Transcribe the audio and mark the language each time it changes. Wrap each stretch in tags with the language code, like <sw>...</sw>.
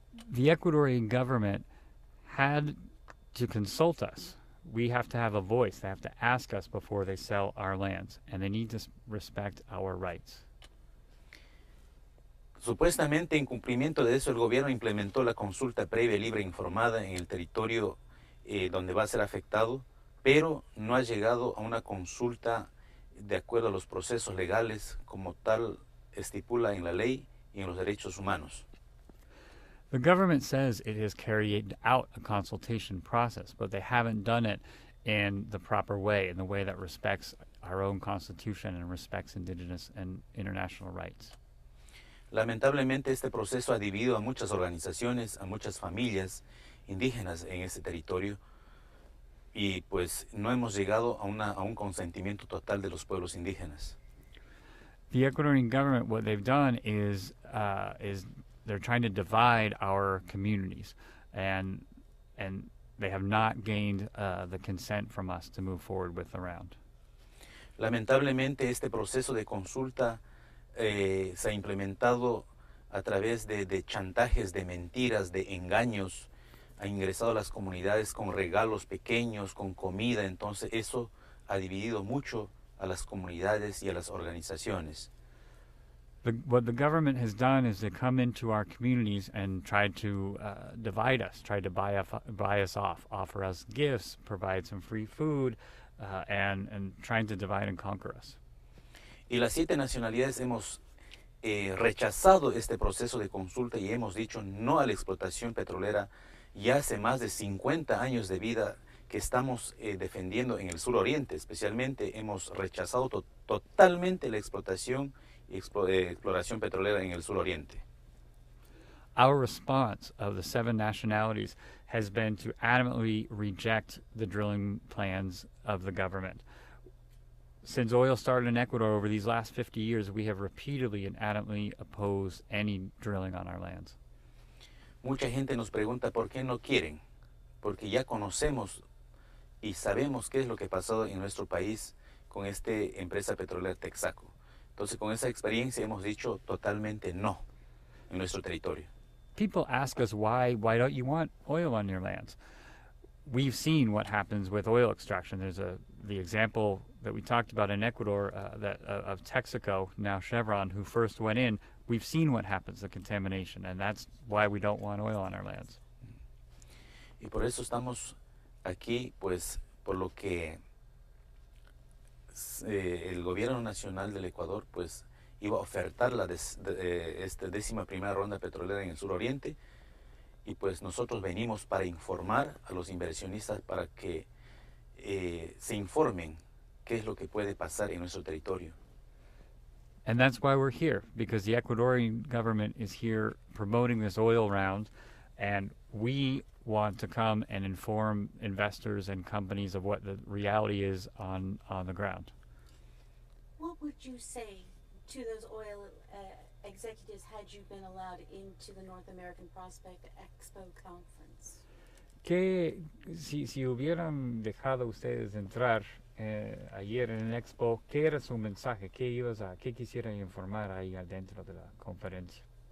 <en>The Ecuadorian government had to consult us. We have to have a voice. They have to ask us before they sell our lands, and they need to respect our rights.</en> <es>Supuestamente en cumplimiento de eso el gobierno implementó la consulta previa, libre e informada en el territorio donde va a ser afectado, pero no ha llegado a una consulta de acuerdo a los procesos legales como tal estipula en la ley y en los derechos humanos.</es> <en>The government says it has carried out a consultation process, but they haven't done it in the proper way, in the way that respects our own constitution and respects indigenous and international rights.</en> <es>Lamentablemente este proceso ha dividido a muchas organizaciones, a muchas familias indígenas en este territorio y pues no hemos llegado a un consentimiento total de los pueblos indígenas.</es> <en>The Ecuadorian government, what they've done is they're trying to divide our communities, and they have not gained the consent from us to move forward with the round.</en> <es>Lamentablemente este proceso de consulta se ha implementado a través de chantajes, de mentiras, de engaños, ha ingresado a las comunidades con regalos pequeños, con comida, entonces eso ha dividido mucho a las comunidades y a las organizaciones.</es> <en>What the government has done is to come into our communities and try to divide us, try to buy us off, offer us gifts, provide some free food, and trying to divide and conquer us.</en> <es>Y las 7 nacionalidades hemos rechazado este proceso de consulta y hemos dicho no a la explotación petrolera ya hace más de 50 años de vida que estamos defendiendo en el suroriente. Especialmente hemos rechazado totalmente la explotación y exploración petrolera en el suroriente.</es> <en>Our response of the 7 nationalities has been to adamantly reject the drilling plans of the government. Since oil started in Ecuador over these last 50 years, we have repeatedly and adamantly opposed any drilling on our lands.</en> <es>Mucha gente nos pregunta por qué no quieren, porque ya conocemos y sabemos qué es lo que ha pasado en nuestro país con esta empresa petrolera Texaco. Entonces, con esa experiencia hemos dicho totalmente no en nuestro territorio.</es> <en>people ask us why don't you want oil on your lands? We've seen what happens with oil extraction. There's the example that we talked about in Ecuador of Texaco, now Chevron, who first went in. We've seen what happens, the contamination, and that's why we don't want oil on our lands.</en> <es>Y por eso estamos aquí, pues, por lo que el gobierno nacional del Ecuador, pues, iba a ofertar esta 11ª ronda petrolera en el suroriente, y pues nosotros venimos para informar a los inversionistas para que se informen qué es lo que puede pasar en nuestro territorio.</es> <en>And that's why we're here, because the Ecuadorian government is here promoting this oil round, and we want to come and inform investors and companies of what the reality is on the ground. What would you say to those oil executives had you been allowed into the North American Prospect Expo Conference?</en> <es>Que si hubieran dejado ustedes entrar ayer en el Expo, ¿qué era su mensaje? ¿Qué quisiera informar ahí adentro de la conferencia?</es>